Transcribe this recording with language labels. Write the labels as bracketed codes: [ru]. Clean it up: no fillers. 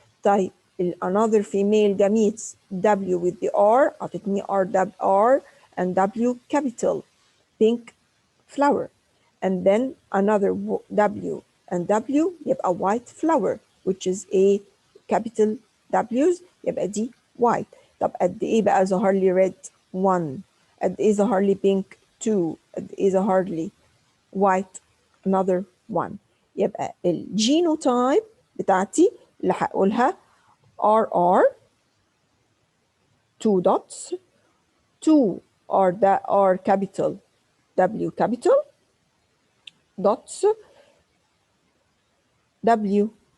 [en] طيب another female gametes W with the R [ar] أعطتني [en] R and W capital pink flower, and then another W and W يبقى white flower which is a capital W's [ar] يبقى دي [en] white. [ar] طب قد ايه بقى ظهر لي red 1، قد ايه ظهر لي pink 2، قد ايه ظهر لي white another 1. يبقى الجينوتايب بتاعتي اللي هقولها RR 2 dots 2 R capital W capital dots W.